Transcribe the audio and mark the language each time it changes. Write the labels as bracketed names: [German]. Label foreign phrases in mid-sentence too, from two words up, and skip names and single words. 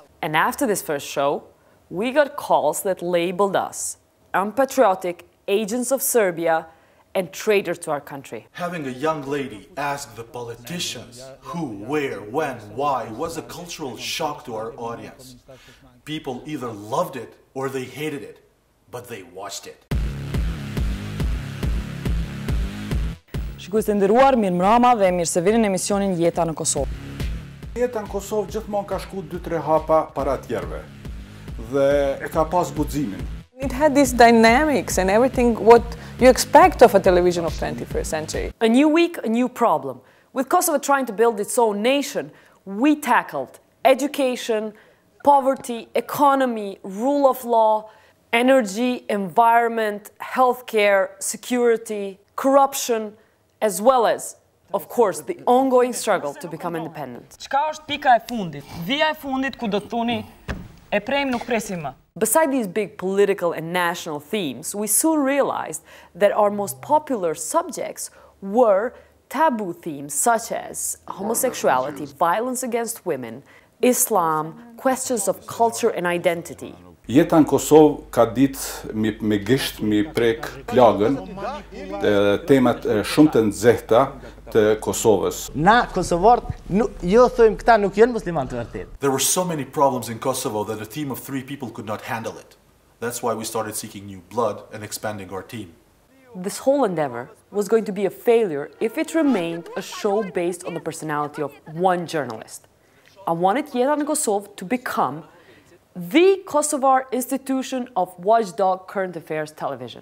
[English] And after this first show, we got calls that labeled us unpatriotic, agents of Serbia, and traitors to our country. Having a young lady ask the politicians who, where, when, why was a cultural shock to our audience. People either loved it or they hated it, but they watched it. [Albanian] Shikues të nderuar, mirëmbrëma dhe mirë se vini në emisionin Jeta në Kosovë. Jeta në Kosovë gjithmonë ka shku 2-3 hapa para tjerëve dhe e ka pas guximin. [English] It had these dynamics and everything what you expect of a television of 21st century. A new week, a new problem. With Kosovo trying to build its own nation, we tackled education, poverty, economy, rule of law, energy, environment, healthcare, security, corruption, as well as, of course, the ongoing struggle to become independent. [Albanian] Çka është pika e fundit? Vija e fundit ku do të thoni e prejmë nuk presim më. [English] Beside these big political and national themes, we soon realized that our most popular subjects were taboo themes such as homosexuality, violence against women, Islam, questions of culture and identity. [Albanian] Jeta në Kosovë ka ditë me gisht mi prek plagën temat shumë të nxehta të Kosovës. Na kosovarët jo thojmë këta nuk janë musliman të vërtet. [English] There were so many problems in Kosovo that a team of 3 people could not handle it. That's why we started seeking new blood and expanding our team. This whole endeavor was going to be a failure if it remained a show based on the personality of one journalist. I wanted Jeta në Kosovë to become the Kosovar institution of watchdog current affairs television.